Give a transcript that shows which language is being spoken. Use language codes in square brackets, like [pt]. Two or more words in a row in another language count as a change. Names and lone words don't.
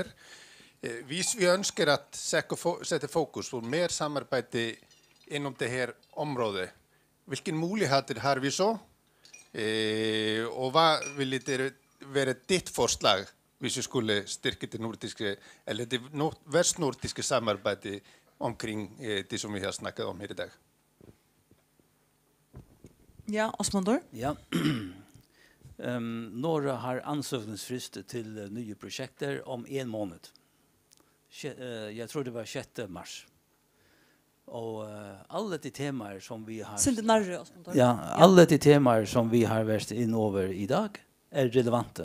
[da] Hvis vi ønsker at sætte fokus på mere samarbejde inden det her område, hvilke muligheder har vi så? Og hvad ville det være dit forslag, hvis vi skulle styrke det nordiske, eller det vestnordiske samarbejde omkring det, som vi har snakket om her i dag? Ja, Ásmundur. Ja. [sv] Några har ansökningsfrist till nya projekter om 1 månad. Jag tror det var 6 mars. Och alla de teman som vi har alla de teman som vi har varit in över idag är relevanta.